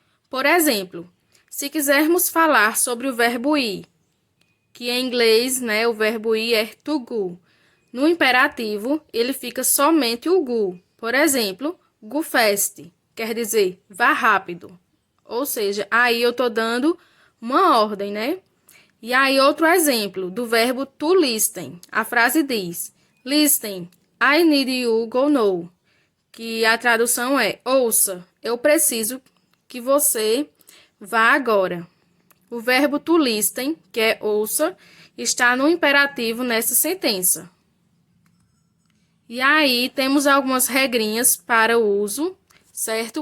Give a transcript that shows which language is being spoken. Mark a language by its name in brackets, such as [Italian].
[Portuguese] Por exemplo, se quisermos falar sobre o verbo ir, que em inglês, o verbo ir é to go. No imperativo, ele fica somente o go. Por exemplo, [English] go fast, [Portuguese] quer dizer, vá rápido. Ou seja, aí eu estou dando uma ordem, né? E aí, outro exemplo do verbo to listen. [English] A frase diz: Listen, I need you go now. [Portuguese] Que a tradução é: ouça, eu preciso que você vá agora. O verbo to listen, que é ouça, está no imperativo nessa sentença. E aí, temos algumas regrinhas para o uso, certo?